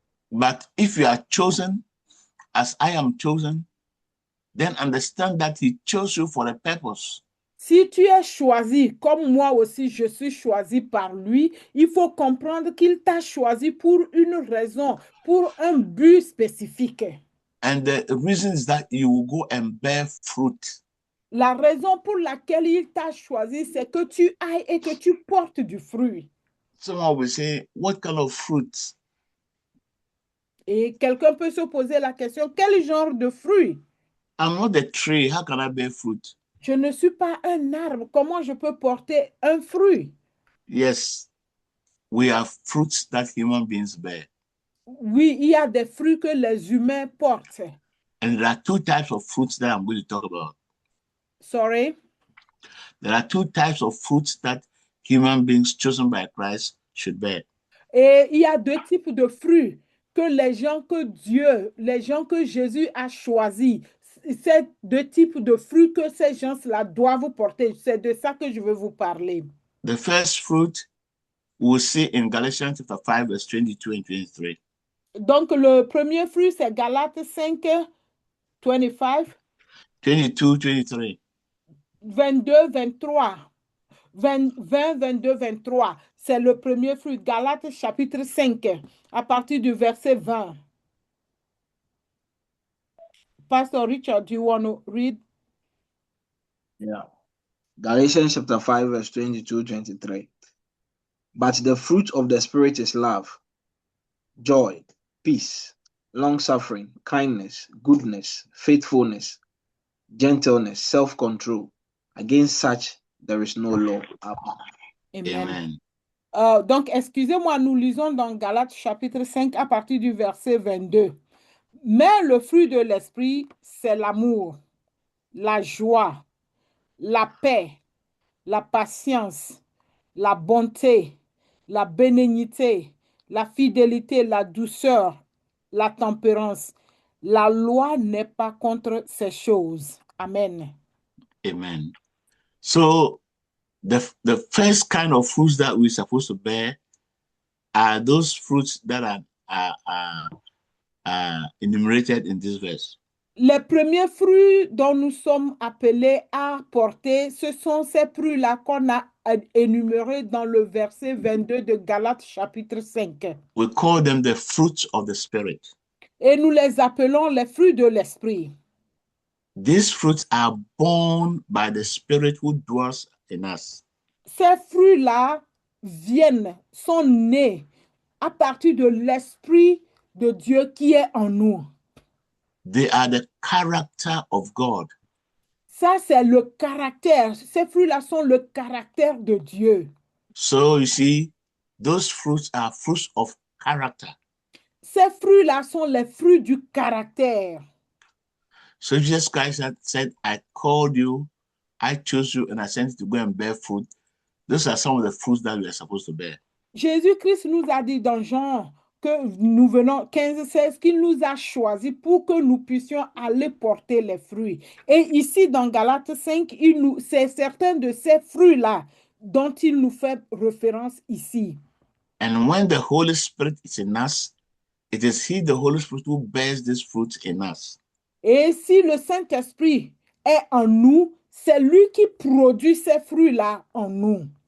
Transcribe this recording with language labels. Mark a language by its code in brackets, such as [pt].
[en] But if you are chosen, as I am chosen, then understand that he chose you for a purpose. [fr] Si tu es choisi, comme moi aussi je suis choisi par lui, il faut comprendre qu'il t'a choisi pour une raison, pour un but spécifique. [en] And the reason is that you will go and bear fruit. [fr] La raison pour laquelle il t'a choisi, c'est que tu ailles et que tu portes du fruit. [en] Someone will say, what kind of fruit? [fr] Et quelqu'un peut se poser la question, quel genre de fruit? [en] I'm not a tree. How can I bear fruit? [fr] Je ne suis pas un arbre. Comment je peux porter un fruit? [en] Yes, we have fruits that human beings bear. [fr] Oui, il y a des fruits que les humains portent. [en] And there are two types of fruits that I'm going to talk about. Sorry? There are two types of fruits that human beings chosen by Christ should bear. [fr] Et il y a deux types de fruits que les gens que Jésus a choisis. C'est deux types de fruits que ces gens-là doivent porter. C'est de ça que je veux vous parler. [en] The first fruit we'll see in Galatians chapter 5, verse 22 and 23. [fr] Donc, le premier fruit, c'est Galates 5, 25, 22, 23. 22, 23. 20, 22, 23. C'est le premier fruit. Galates chapitre 5, à partir du verset 20. [en] Pastor Richard, do you want to read? Yeah. Galatians chapter 5, verse 22, 23. But the fruit of the Spirit is love, joy, peace, long-suffering, kindness, goodness, faithfulness, gentleness, self-control. Against such, there is no law. Amen. Amen. [fr] Donc, excusez-moi, nous lisons dans Galates chapitre 5 à partir du verset 22. Mais le fruit de l'esprit, c'est l'amour, la joie, la paix, la patience, la bonté, la bénignité, la fidélité, la douceur, la tempérance. La loi n'est pas contre ces choses. Amen. Amen. [en] So the first kind of fruits that we're supposed to bear are those fruits that are enumerated in this verse. [fr] Les premiers fruits dont nous sommes appelés à porter, ce sont ces fruits-là qu'on a énumérés dans le verset 22 de Galates chapitre 5. [en] We call them the fruits of the Spirit. [fr] Et nous les appelons les fruits de l'esprit. [en] These fruits are born by the Spirit who dwells in us. [fr] Ces fruits-là sont nés à partir de l'esprit de Dieu qui est en nous. [en] They are the character of God. [fr] Ça, c'est le caractère. Ces fruits-là sont le caractère de Dieu. [en] So you see, those fruits are fruits of character. [fr] Ces fruits-là sont les fruits du caractère. [en] So Jesus Christ had said, I called you, I chose you, and I sent you to go and bear fruit. Those are some of the fruits that we are supposed to bear. [fr] Jésus-Christ nous a dit dans Jean que nous venons 15-16 qu'il nous a choisis pour que nous puissions aller porter les fruits. Et ici dans Galates 5, c'est certains de ces fruits-là dont il nous fait référence ici. [en] And when the Holy Spirit is in us, it is He, the Holy Spirit, who bears these fruits in us. [fr] Et si le Saint-Esprit est en nous, c'est lui qui produit ces fruits-là en nous.